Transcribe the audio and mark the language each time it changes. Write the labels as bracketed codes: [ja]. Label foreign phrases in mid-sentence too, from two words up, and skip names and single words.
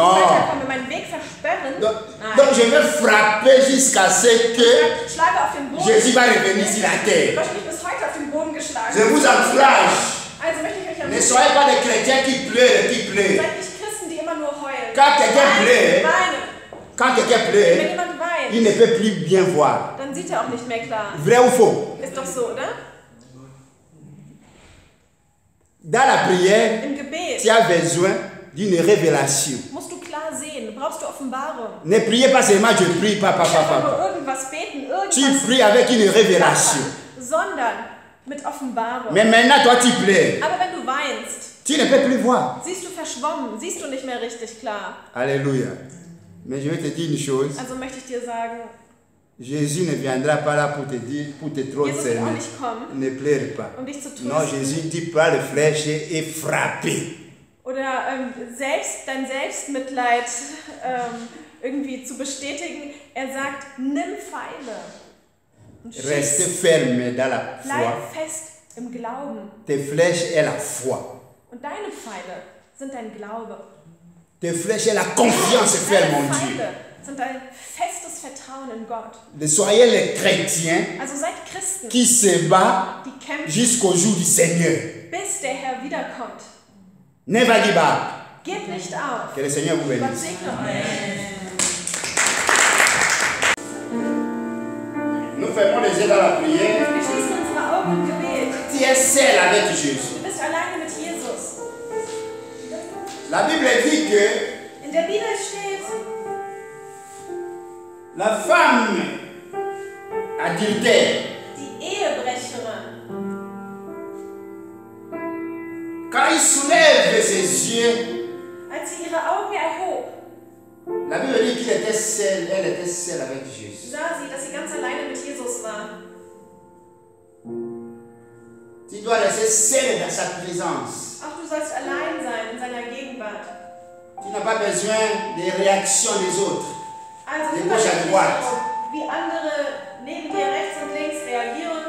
[en] No. [de] nicht weiterkomme, meinen Weg versperren. [fr] Donc je vais frapper jusqu'à ce que [de] Ich schlage auf den Boden. [fr] Jésus va revenir sur la terre. [de] Wahrscheinlich bis heute auf den Boden geschlagen. [fr] Je vous encourage. [de] Also möchte ich euch [fr] Ne [de] ermutigen, [fr] soyez pas des chrétiens qui pleurent, qui pleurent. [de] seid nicht Christen, die immer nur heulen. [fr] Quand quelqu'un pleure, [de] Weinen. [fr] quand quelqu'un [de] Wenn [fr] pleure, [de] jemand weint, [fr] il ne peut plus bien voir. [de] dann sieht er auch nicht mehr klar. [fr] Vrai ou faux? [de] Ist doch so, oder? [fr] Dans la prière, [de] Im Gebet [fr] tu as besoin d'une révélation. [de] musst du klar sehen, brauchst du Offenbarung. [fr] Ne priez pas seulement, je prie, papa, [de] Nicht einfach [fr] papa. [de] nur irgendwas beten, [fr] Tu [de] irgendwas [fr] pries avec une révélation. [de] sondern mit Offenbarung. [fr] Mais maintenant, toi, tu pleures. [de] Aber wenn du weinst, [fr] Tu ne peux plus voir. [de] siehst du verschwommen, siehst du nicht mehr richtig klar. [fr] Alléluia. Mais je vais te dire une chose. [de] Also möchte ich dir sagen, [fr] Jésus ne viendra pas là pour te dire, pour te trop [de] Jesus wird auch [fr] cerner. [de] nicht kommen, [fr] Ne pleure pas. [de] um dich zu [fr] Non, [de] trösten [fr] Jésus dit pas le flèche et frapper. [de] oder dein Selbstmitleid irgendwie zu bestätigen. Er sagt, nimm Pfeile und [fr] Restez [de] schieß. [fr] ferme dans la foi. [de] Bleib fest im Glauben. [fr] Tes flèches est la foi. [de] Und deine Pfeile sind dein Glaube. [fr] Tes flèches est la confiance ferme en [de] Deine [fr] Dieu. [de] Pfeile sind dein festes Vertrauen in Gott. [fr] Soyez les chrétiens [de] Also seid Christen, [fr] qui se battent [de] die kämpfen, [fr] jusqu'au jour du Seigneur. [de] bis der Herr wiederkommt. [en] Never give up. [de] Gebt nicht auf. [fr] Que le Seigneur vous [de] Gott [fr] bénisse. [de] segne euch. [fr] Nous fermons les yeux dans la prière. [de] Wir schließen unsere Augen im Gebet. [fr] Tu es seul avec Jésus. [de] Du bist alleine mit Jesus. [fr] La Bible dit que [de] In der Bibel steht, [fr] la femme adultère, [de] die Ehebrecherin, [fr] quand il soulève ses yeux, [de] als sie ihre Augen erhob, [fr] la Bible dit qu'il était seul, elle était seule avec Jésus. [de] sah sie, dass sie ganz alleine mit Jesus war. [fr] Tu dois rester seul dans sa présence. [de] Auch du sollst allein sein in seiner Gegenwart. [fr] Tu n'as pas besoin des réactions des autres. [de] Also [fr] De [de] kümmere [fr] gauche à [de] dich nicht [fr] droite. [de] darum, wie andere neben dir rechts und links reagieren.